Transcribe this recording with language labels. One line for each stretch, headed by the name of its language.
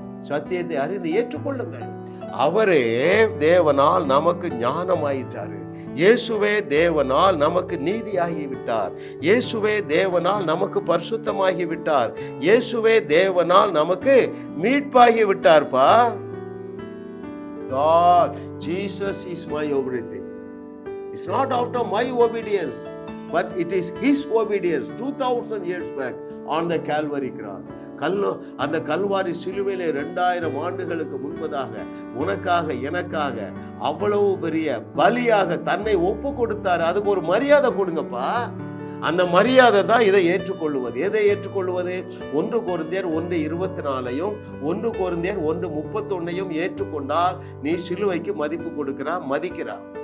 Tamil: சத்தியத்தை அறிந்து ஏற்றுக்கொள்ளுங்கள். அவரே தேவனால் நமக்கு ஞானமாயிட்டாரு. இயேசுவே தேவனால் நமக்கு நீதியாகி விட்டார். இயேசுவே தேவனால் நமக்கு பரிசுத்தமாகி விட்டார். இயேசுவே தேவனால் நமக்கு மீட்பாகி விட்டார்ப்பா.
English: God, Jesus is my everything. It's not after my obedience, but it is His obedience 2000 years back on the Calvary cross.
Tamil: அந்த கல்வாரி சிலுவையிலே 2000 ஆண்டுகளுக்கு முன்பதாக உனக்காக எனக்காக அவ்வளவு பெரிய பலியாக தன்னை ஒப்பு கொடுத்தாரு. அதுக்கு ஒரு மரியாதை கொடுங்கப்பா. அந்த மரியாதை தான் இதை ஏற்றுக்கொள்வது. எதை ஏற்றுக்கொள்வது? 1 கொரிந்தியர் 1:24 1 கொரிந்தியர் 1:31 ஏற்றுக்கொண்டால் நீ சிலுவைக்கு மதிப்பு கொடுக்கிறா, மதிக்கிறா.